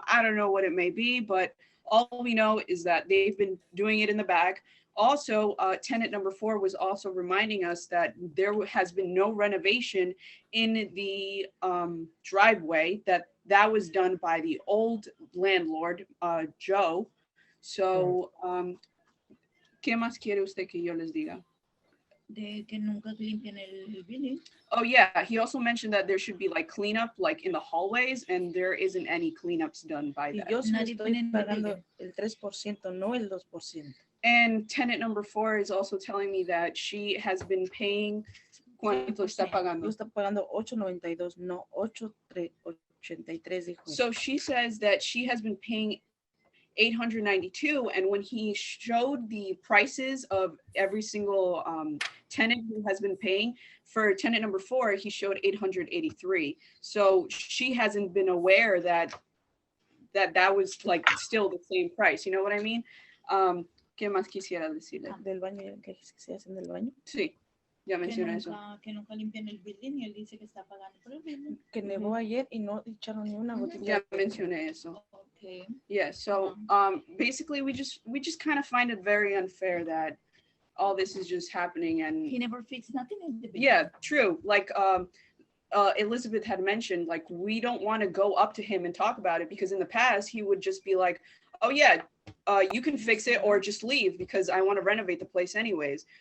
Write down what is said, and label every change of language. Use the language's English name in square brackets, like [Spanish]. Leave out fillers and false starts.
[English] I don't know what it may be, but all we know is that they've been doing it in the back. Also, tenant number 4 was also reminding us that there has been no renovation in the driveway, that was done by the old landlord, Joe. [Spanish] So, ¿qué más quiere usted que yo les diga? De que nunca limpian el building. [English] Oh yeah, he also mentioned that there should be like cleanup like in the hallways, and there isn't any cleanups done by [Spanish] Y [English] that. [Spanish] yo sí estoy pagando el 3%, no el 2%. [English] And tenant number 4 is also telling me that she has been paying. [Spanish] ¿Cuánto está pagando? Yo está pagando 8.92, no 8.83 dijo. [English] So she says that she has been paying $892, and when he showed the prices of every single tenant who has been paying, for tenant number 4, he showed $883. So she hasn't been aware that was like still the same price. You know what I mean? [Spanish] ¿Qué más quisiera decirle? Del baño, que se hacen del baño. Sí, ya mencioné eso. Que nunca limpian el building y él dice que está pagando por el building. Que nevó ayer y no echaron ni una gotita. Ya mencioné eso. [English] Okay. Yeah, so basically we just kind of find it very unfair that all this is just happening, and He never fixed nothing in the building. yeah, true. Like Elizabeth had mentioned, like we don't want to go up to him and talk about it, because in the past he would just be like, oh yeah, you can fix it or just leave because I want to renovate the place anyways.